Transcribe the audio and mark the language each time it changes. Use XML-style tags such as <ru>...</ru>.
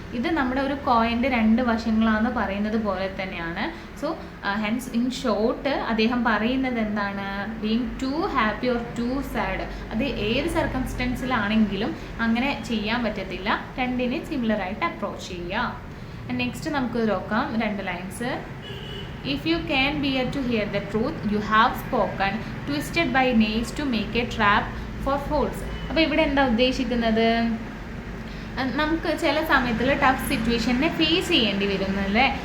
<ml>ഇത് നമ്മുടെ ഒരു കോയിൻ്റെ 2 വശങ്ങളാണെന്ന് പറയുന്നത് പോലെ തന്നെയാണ്. സോ ഹെൻസ് ഇൻ ഷോർട്ട് അദ്ദേഹം പറയുന്നത് എന്താണ്,</ml> <en>being too happy or too sad,</en> <ml>അത് ഏത് സർക്കംസ്റ്റൻസിലാണെങ്കിലും അങ്ങനെ ചെയ്യാൻ പറ്റത്തില്ല. രണ്ടിനെ സിമിലറായിട്ട് അപ്രോച്ച് ചെയ്യുക. നെക്സ്റ്റ് നമുക്ക് നോക്കാം 2 lines.</ml> <en>If you can bear to hear the truth you have spoken, twisted by nails to make a trap for fools.</en> <ml>അപ്പോൾ ഇവിടെ എന്താ ഉദ്ദേശിക്കുന്നത്, നമുക്ക് ചില സമയത്തിൽ ടഫ് സിറ്റുവേഷനെ ഫേസ് ചെയ്യേണ്ടി വരുന്നല്ലേ.</ml>